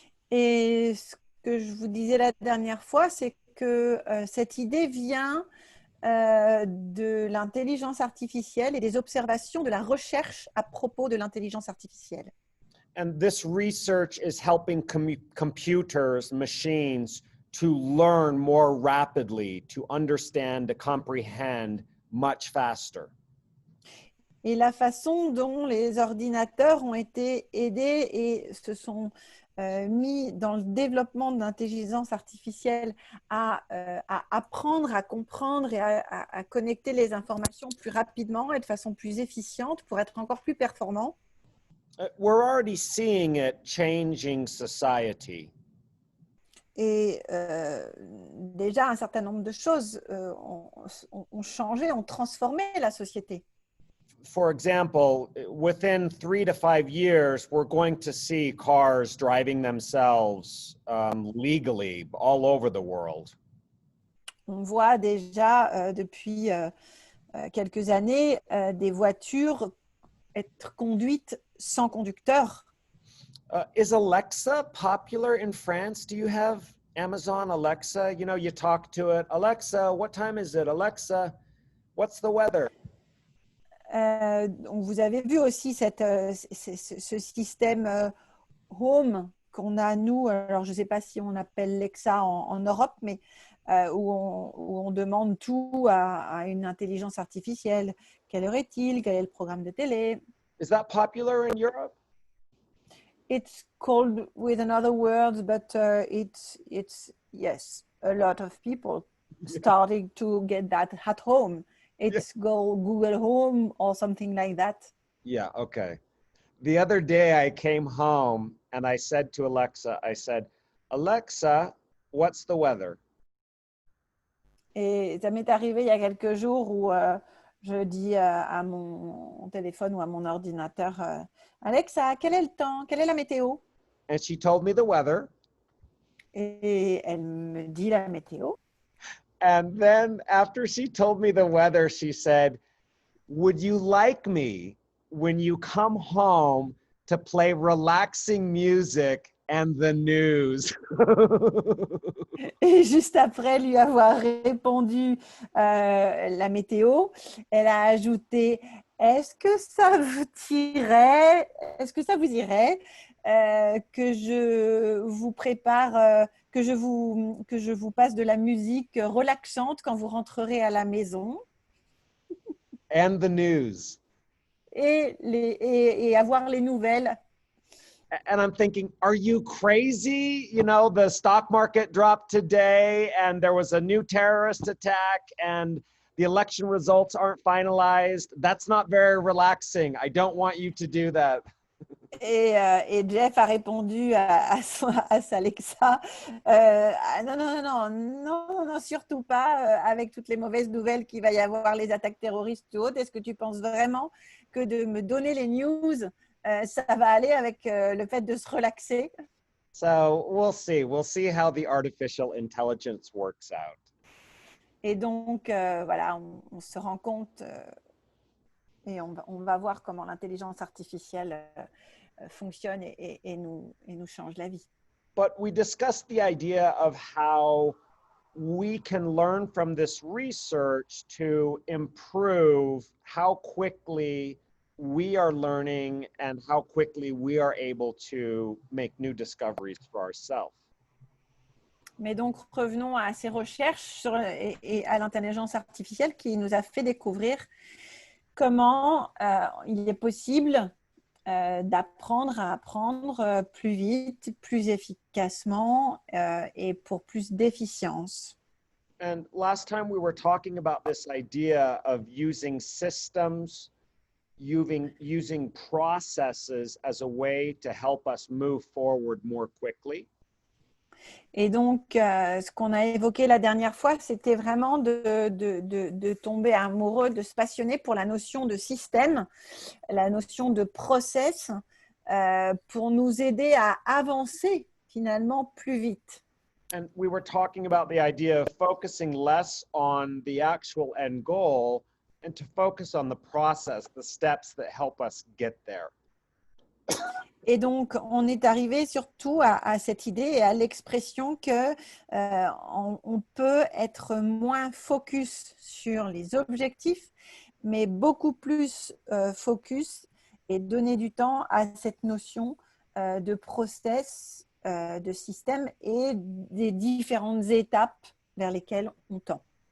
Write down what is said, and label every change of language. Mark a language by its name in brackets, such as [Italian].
[French] Et ce que je vous disais la dernière fois, c'est que cette idée vient de l'intelligence artificielle et des observations de la recherche à propos de l'intelligence artificielle. [English] And this research is helping computers, machines, to learn more rapidly, to understand, to comprehend much faster. [French] Et la façon dont les ordinateurs ont été aidés et se sont mis dans le développement de l'intelligence artificielle à apprendre, à comprendre et à connecter les informations plus rapidement et de façon plus efficiente pour être encore plus performant. [English] We're already seeing it changing society. [French] Et déjà, un certain nombre de choses ont changé, ont transformé la société. [English] For example, within 3 to 5 years, we're going to see cars driving themselves legally all over the world. [French] On voit déjà depuis quelques années des voitures être conduites sans conducteur. [English] Is Alexa popular in France? Do you have Amazon Alexa? You know, you talk to it. Alexa, what time is it? Alexa, what's the weather? [French] Vous avez vu aussi ce système Home qu'on a, nous, alors je ne sais pas si on appelle Lexa en Europe, mais où on demande tout à une intelligence artificielle. Quelle heure est-il? Quel est le programme de télé? [English] Is that popular in Europe? It's called with another words, but it's yes, a lot of people starting to get that at home. It's Google Home or something like that. Yeah, okay. The other day I came home and I said to Alexa, I said, Alexa, what's the weather? [French] Et ça m'est arrivé il y a quelques jours où je dis à mon téléphone ou à mon ordinateur, Alexa, quel est le temps? Quelle est la météo? [English] And she told me the weather. [French] Et elle me dit la météo. [English] And then after she told me the weather, she said, would you like me when you come home to play relaxing music and the news? [French] Et juste après lui avoir répondu la météo, elle a ajouté, est-ce que ça vous irait, est-ce que ça vous irait que je vous prépare, que je vous passe de la musique relaxante quand vous rentrerez à la maison [English] And the news. [French] et avoir les nouvelles. [English] And I'm thinking, are you crazy? You know, the stock market dropped today and there was a new terrorist attack and the election results aren't finalized. That's not very relaxing. I don't want you to do that. [French] Et Jeff a répondu à sa Alexa, non, non, non, non, non, surtout pas, avec toutes les mauvaises nouvelles qu'il va y avoir, les attaques terroristes ou autres. Est-ce que tu penses vraiment que de me donner les news, ça va aller avec le fait de se relaxer? [English] So we'll see. We'll see how the artificial intelligence works out. [French] Et donc, voilà, on se rend compte et on va voir comment l'intelligence artificielle fonctionne et nous change la vie. [English] But we discussed the idea of how we can learn from this research to improve how quickly we are learning and how quickly we are able to make new discoveries for ourselves. [French] Mais donc, revenons à ces recherches et à l'intelligence artificielle qui nous a fait découvrir comment il est possible d'apprendre à apprendre plus vite, plus efficacement et pour plus d'efficience. [English] And last time we were talking about this idea of using systems, using processes as a way to help us move forward more quickly. [French] Et donc, ce qu'on a évoqué la dernière fois, c'était vraiment de tomber amoureux, de se passionner pour la notion de système, la notion de process, pour nous aider à avancer finalement plus vite. [English] And we were talking about the idea of focusing less on the actual end goal and to focus on the process, the steps that help us get there. [French] Et donc, on est arrivé surtout à cette idée et à l'expression que on peut être moins focus sur les objectifs, mais beaucoup plus focus et donner du temps à cette notion de process, de système et des différentes étapes vers lesquelles on tend.